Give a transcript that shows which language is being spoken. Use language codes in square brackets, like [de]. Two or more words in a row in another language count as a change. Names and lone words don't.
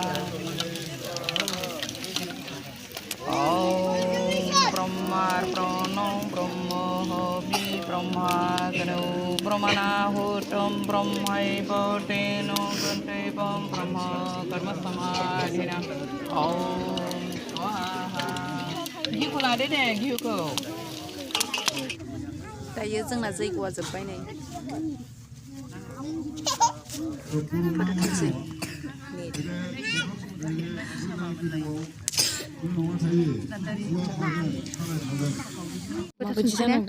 [sa] ॐ ब्रह्मार्पणं ब्रह्महवि ब्रह्माग्नौ ब्रह्मणाहुतं ब्रह्मैव तेन गन्तव्यं ब्रह्म कर्मसमाधिना ॐ स्वाहा [brx] घिउखौ लादो दे घिउखौ दायो जोंना जैग'आ जोब्बाय नै माबायदि जानांदों